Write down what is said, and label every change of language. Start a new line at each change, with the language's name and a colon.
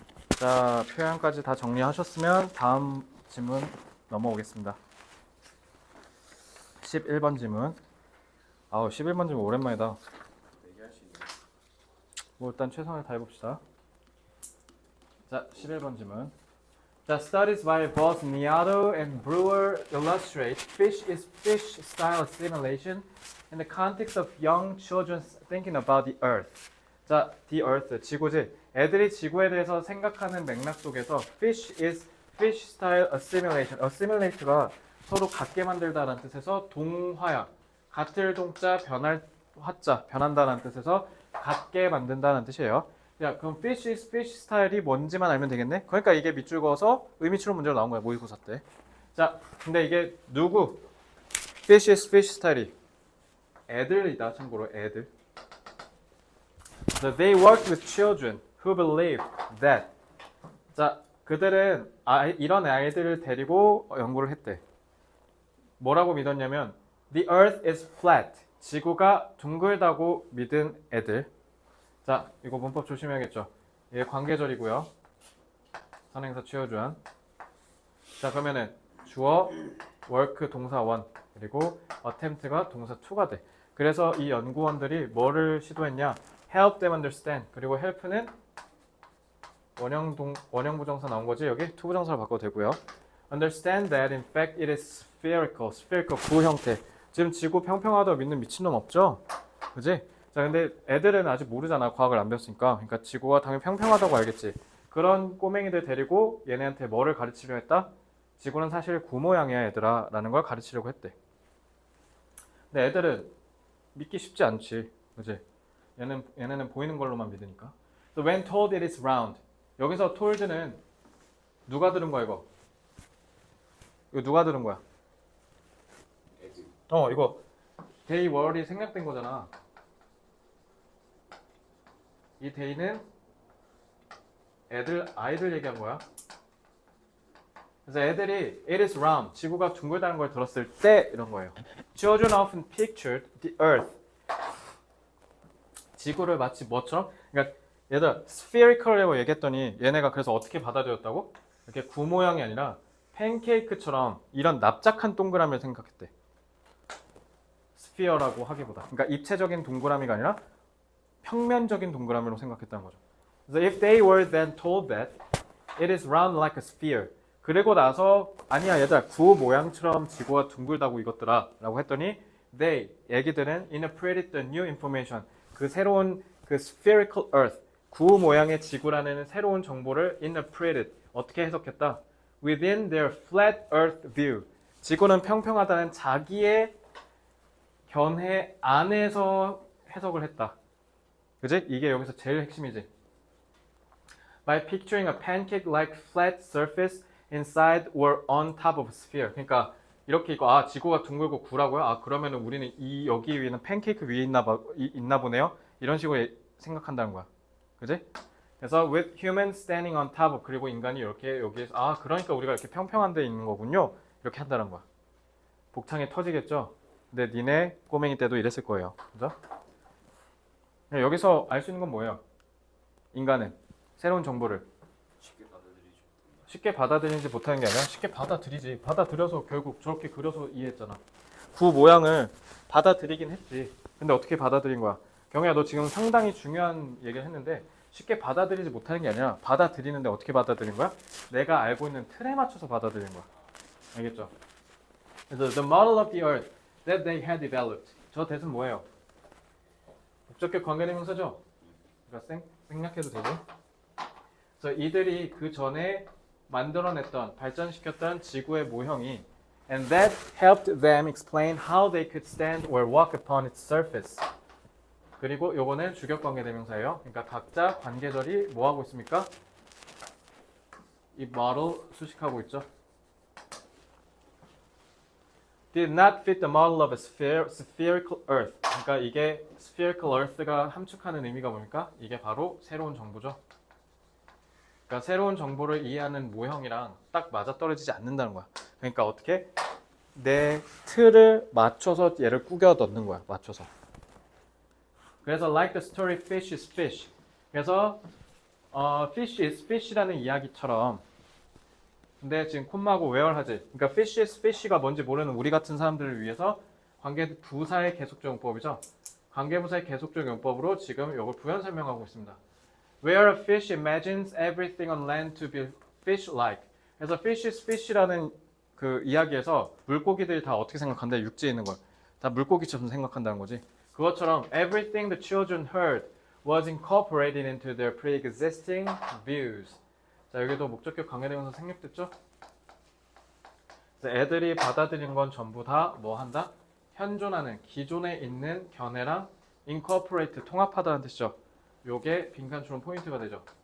Korean: 자, 표현까지 다 정리하셨으면 다음 질문 넘어오겠습니다. 11번 질문. 11번 질문 오랜만이다. 얘기할 수 있는. 뭐 일단 최선을 다해봅시다. 자, 11번 질문.
English: The studies by both Niato and Brewer illustrate fish is fish style assimilation in the context of young children thinking about the earth.
Korean: 자,
English: the earth,
Korean: 지구지. 애들이 지구에 대해서 생각하는 맥락 속에서
English: fish is fish style assimilation.
Korean: assimilate가 서로 같게 만들다라는 뜻에서 동화야. 같을 동자 변할 화자 변한다는 뜻에서 같게 만든다는 뜻이에요. 야, 그럼 fish is fish style이 뭔지만 알면 되겠네? 그러니까 이게 밑줄 그어서 의미 추론 문제로 나온 거야, 모의고사 때. 자, 근데 이게 누구? fish is fish style이 애들이다, 참고로 애들.
English: So they worked with children who believed that.
Korean: 자, 그들은 이런 아이들을 데리고 연구를 했대. 뭐라고 믿었냐면
English: The earth is flat.
Korean: 지구가 둥글다고 믿은 애들. 자, 이거 문법 조심해야겠죠. 이게 관계절이고요. 선행사 취어주한. 자, 그러면은 주어, work 동사 1 그리고 attempt가 동사 2가 돼. 그래서 이 연구원들이 뭐를 시도했냐?
English: help them understand.
Korean: 그리고 help는 원형 부정사 나온 거지. 여기 to 부정사로 바꿔도 되고요.
English: understand that in fact it is spherical.
Korean: spherical 구 형태. 지금 지구 평평하다고 믿는 미친놈 없죠? 그지? 자, 근데 애들은 아직 모르잖아. 과학을 안 배웠으니까. 그러니까 지구가 당연히 평평하다고 알겠지. 그런 꼬맹이들 데리고 얘네한테 뭐를 가르치려 했다? 지구는 사실 구 모양이야 얘들아 라는 걸 가르치려고 했대. 근데 애들은 믿기 쉽지 않지. 그지? 얘네는 보이는 걸로만 믿으니까.
English: So when told it is round.
Korean: 여기서 told는 누가 들은 거야 이거? 이거 누가 들은 거야? 애들. 이거 day 월이 생략된 거잖아. 이 day는 아이들 얘기한 거야. 그래서 애들이
English: it is round,
Korean: 지구가 둥글다는 걸 들었을 때 이런 거예요.
English: Children often pictured the earth.
Korean: 지구를 마치 뭐처럼? 그러니까 얘들 spherical이라고 얘기했더니 얘네가 그래서 어떻게 받아들였다고? 이렇게 구 모양이 아니라 팬케이크처럼 이런 납작한 동그라미를 생각했대. 스피어라고 하기보다. 그러니까 입체적인 동그라미가 아니라 평면적인 동그라미로 생각했다는 거죠. 그래서
English: if they were then told that it is round like a sphere.
Korean: 그리고 나서 아니야 얘들아 구 모양처럼 지구가 둥글다고 이것들아 라고 했더니 they 애기들은
English: interpreted the new information.
Korean: 그 새로운 그
English: spherical earth
Korean: 구 모양의 지구라는 새로운 정보를 interpreted 어떻게 해석했다?
English: Within their flat earth view.
Korean: 지구는 평평하다는 자기의 견해 안에서 해석을 했다. 그지? 이게 여기서 제일 핵심이지.
English: By picturing a pancake-like flat surface inside or on top of a sphere.
Korean: 그러니까 이렇게 이거 아 지구가 둥글고 구라고요? 아 그러면은 우리는 이 여기 위에는 팬케이크 위에 있나 보네요. 이런 식으로 생각한다는 거야. 그지? 그래서
English: with humans standing on top of
Korean: 그리고 인간이 이렇게 여기에서 아 그러니까 우리가 이렇게 평평한 데 있는 거군요. 이렇게 한다는 거야. 복창이 터지겠죠? 근데 니네 꼬맹이 때도 이랬을 거예요. 그죠? 여기서 알 수 있는 건 뭐예요? 인간은 새로운 정보를 쉽게 받아들이지 못하는 게 아니라 쉽게 받아들이지. 받아들여서 결국 저렇게 그려서 이해했잖아. 구 모양을 받아들이긴 했지. 근데 어떻게 받아들인 거야? 경혜야 너 지금 상당히 중요한 얘기를 했는데 쉽게 받아들이지 못하는 게 아니라 받아들이는데 어떻게 받아들인 거야? 내가 알고 있는 틀에 맞춰서 받아들인 거야. 알겠죠?
English: 그래서 the model of the earth that they had developed.
Korean: 저 대신 뭐예요? 목적격 관계대명사죠? 그러니까 생략해도 되고. 그래서 이들이 그 전에 만들어냈던, 발전시켰던 지구의 모형이
English: and that helped them explain how they could stand or walk upon its surface.
Korean: 그리고 요거는 주격 관계대명사예요. 그러니까 각자 관계절이 뭐 하고 있습니까? 이 model 수식하고 있죠.
English: Did not fit the model of a spherical earth.
Korean: 그러니까 이게 spherical earth가 함축하는 의미가 뭡니까? 이게 바로 새로운 정보죠. 그러니까 새로운 정보를 이해하는 모형이랑 딱 맞아떨어지지 않는다는 거야. 그러니까 어떻게? 내 틀을 맞춰서 얘를 꾸겨 넣는 거야. 맞춰서. 그래서
English: like the story fish is fish.
Korean: 그래서 fish is fish라는 이야기처럼 근데 지금 콤마하고 where 하지. 그러니까 fish is fish가 뭔지 모르는 우리 같은 사람들을 위해서 관계부사의 계속적 용법이죠. 관계부사의 계속적 용법으로 지금 이걸 부연 설명하고 있습니다.
English: Where a fish imagines everything on land to be fish-like.
Korean: 그래서 fish is fish라는 그 이야기에서 물고기들이 다 어떻게 생각한대? 육지에 있는 걸. 다 물고기처럼 생각한다는 거지. 그것처럼
English: everything the children heard was incorporated into their pre-existing views.
Korean: 자 여기도 목적격 관계대명사 생략됐죠? 그래서 애들이 받아들인 건 전부 다 뭐 한다? 현존하는 기존에 있는 견해랑 incorporate 통합하다는 뜻이죠. 요게 빈칸처럼 포인트가 되죠.